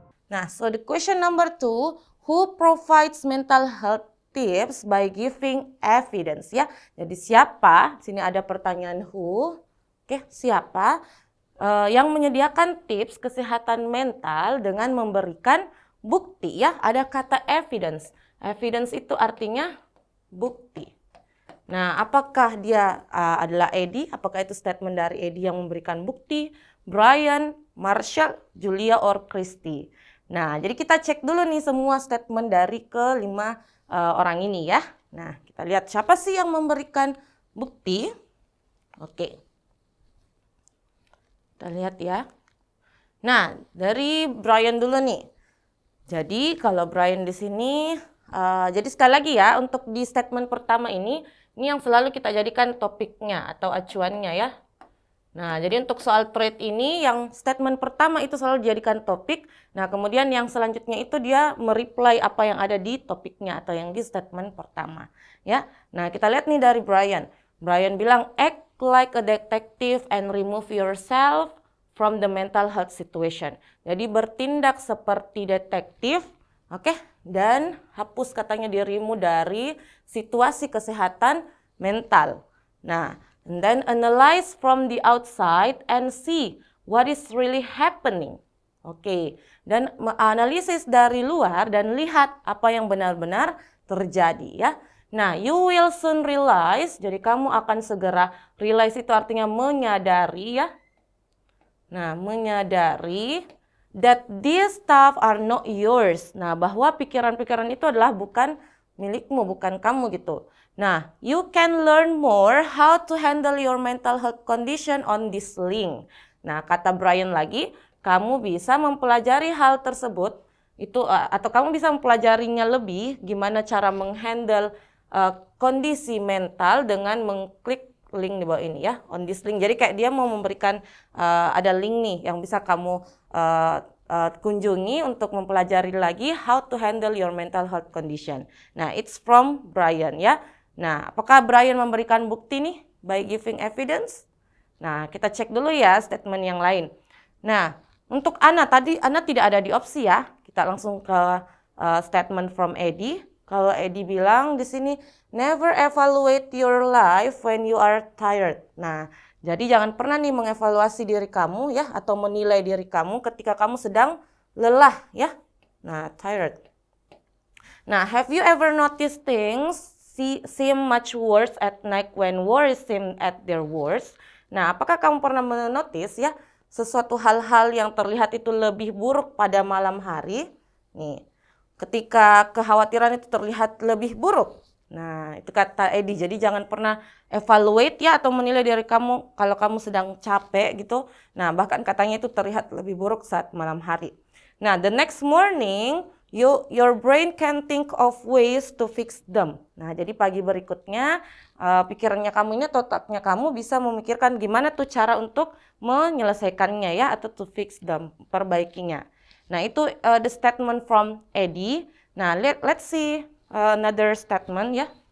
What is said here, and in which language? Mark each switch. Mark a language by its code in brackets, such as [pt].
[en] Nah, so the question number 2, who provides mental health tips by giving evidence ya. [id] Jadi siapa? Sini ada pertanyaan who. Oke, siapa yang menyediakan tips kesehatan mental dengan memberikan bukti ya. Ada kata evidence. Evidence itu artinya bukti. Nah, apakah dia adalah Eddie? Apakah itu statement dari Eddie yang memberikan bukti? [en] Brian, Marshall, Julia, or Christy? [id] Nah, jadi kita cek dulu nih semua statement dari kelima orang ini ya. Nah, kita lihat siapa sih yang memberikan bukti. Oke. Kita lihat ya. Nah, dari Brian dulu nih. Jadi kalau Brian di sini, jadi sekali lagi ya, untuk di statement pertama ini yang selalu kita jadikan topiknya atau acuannya ya. Nah, jadi untuk soal trait ini yang statement pertama itu selalu dijadikan topik. Nah, kemudian yang selanjutnya itu dia mereply apa yang ada di topiknya atau yang di statement pertama. Ya. Nah, kita lihat nih dari Brian. Brian bilang, [en] act like a detective and remove yourself from the mental health situation. [id] Jadi bertindak seperti detektif, oke? Dan hapus katanya dirimu dari situasi kesehatan mental. [en] Nah, and then analyze from the outside and see what is really happening. [id] Oke, dan analisis dari luar dan lihat apa yang benar-benar terjadi ya. Nah, [en] you will soon realize, [id] jadi kamu akan segera realize itu artinya menyadari ya. Nah, menyadari [en] that these stuff are not yours. [id] Nah, bahwa pikiran-pikiran itu adalah bukan milikmu, bukan kamu gitu. [en] Nah, you can learn more how to handle your mental health condition on this link. [id] Nah, kata Brian lagi, kamu bisa mempelajari hal tersebut itu atau kamu bisa mempelajarinya lebih gimana cara menghandle kondisi mental dengan mengklik link di bawah ini ya, [en] on this link. [id] Jadi kayak dia mau memberikan ada link nih yang bisa kamu kunjungi untuk mempelajari lagi [en] how to handle your mental health condition. [id] Nah, [en] it's from Brian [id] ya. Nah, apakah Brian memberikan bukti nih [en] by giving evidence? [id] Nah, kita cek dulu ya statement yang lain. Nah, untuk Anna tadi, Anna tidak ada di opsi ya. Kita langsung ke statement from Eddie. Kalau Eddie bilang di sini, [en] never evaluate your life when you are tired. [id] Nah, jadi jangan pernah nih mengevaluasi diri kamu ya, atau menilai diri kamu ketika kamu sedang lelah ya. [en] Nah, tired. Nah, have you ever noticed things seem much worse at night when worries seem at their worst? [id] Nah, apakah kamu pernah menotis ya sesuatu hal-hal yang terlihat itu lebih buruk pada malam hari? Nih, ketika kekhawatiran itu terlihat lebih buruk. Nah, itu kata Eddie. Jadi jangan pernah evaluate ya atau menilai diri kamu kalau kamu sedang capek gitu. Nah, bahkan katanya itu terlihat lebih buruk saat malam hari. [en] Nah, the next morning your brain can think of ways to fix them. [id] Nah, jadi pagi berikutnya pikirannya kamu ini atau otaknya kamu bisa memikirkan gimana tuh cara untuk menyelesaikannya ya atau [en] to fix them, [id] perbaikinya. Nah, itu [en] the statement from Eddie. Nah, let's see another statement ya.